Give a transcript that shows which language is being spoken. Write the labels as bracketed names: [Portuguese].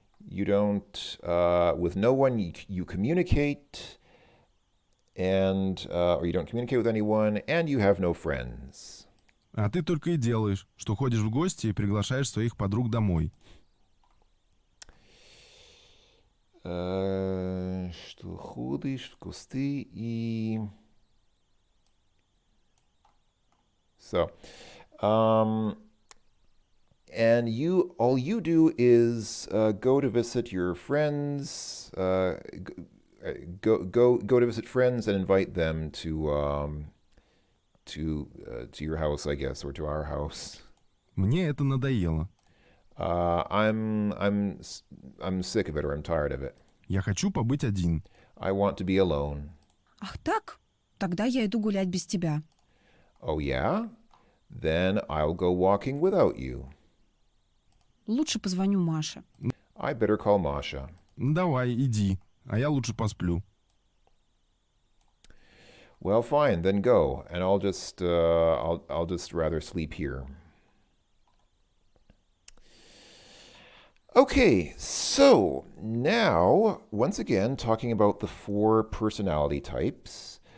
[English] You don't, with no one you communicate, and, or you don't communicate with anyone, and you have no friends. [Russian] А ты только и делаешь, что ходишь в гости и приглашаешь своих подруг домой. Что ходишь в гости и... [English] So, and all you do is go to visit your friends, go to visit friends and invite them to your house, I guess, or to our house. [Russian] Мне это надоело. [English] I'm sick of it, or I'm tired of it. [Russian] Я хочу побыть один. [English] I want to be alone. [Russian] Ах так? Тогда я иду гулять без тебя. [English] Oh yeah? Then I'll go walking without you. [Russian] Лучше позвоню Маше. [English] I better call Masha. [Russian] Давай, иди, а я лучше посплю. [English] Well, fine, then go, and I'll just rather sleep here. Okay, so now, once again, talking about the 4 personality types.